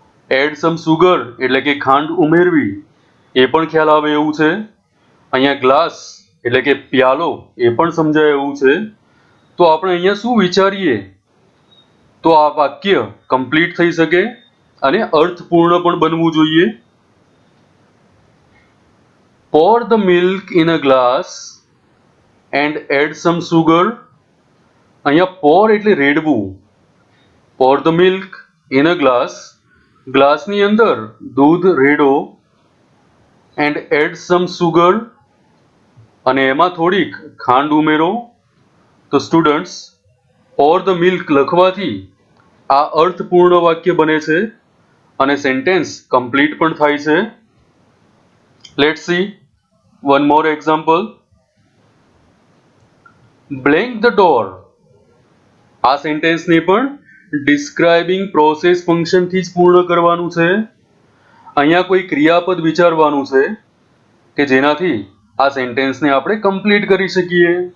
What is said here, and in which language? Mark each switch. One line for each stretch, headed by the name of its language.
Gujarati: Add some sugar એટલે કે ખાંડ ઉમેરવી, એ પણ ખ્યાલ આવે એવું છે. અહીંયા ગ્લાસ એટલે કે પ્યાલો, એ પણ સમજાય એવું છે. તો આપણે અહીંયા શું વિચારીએ તો આ વાક્ય કમ્પ્લીટ થઈ શકે અને અર્થપૂર્ણ પણ બનવું જોઈએ.
English: Pour the milk in a glass and add some sugar.
Gujarati: અહીંયા pour એટલે રેડવું.
English: Pour the milk in a glass.
Gujarati: ગ્લાસની અંદર દૂધ રેડો.
English: And add some sugar.
Gujarati: અને એમાં થોડીક ખાંડ ઉમેરો. તો સ્ટુડન્ટ્સ,
English: pour the milk
Gujarati: લખવાથી આ અર્થપૂર્ણ વાક્ય બને છે અને સેન્ટેન્સ કમ્પ્લીટ પણ થાય છે.
English: Let's see one more example. Blank the door.
Gujarati: આ સેન્ટેન્સને પણ ડિસ્ક્રાઇબિંગ પ્રોસેસ ફંક્શનથી જ પૂર્ણ કરવાનું છે. અહીંયા કોઈ ક્રિયાપદ વિચારવાનું છે કે જેનાથી આ સેન્ટેન્સને આપણે કમ્પ્લીટ કરી શકીએ.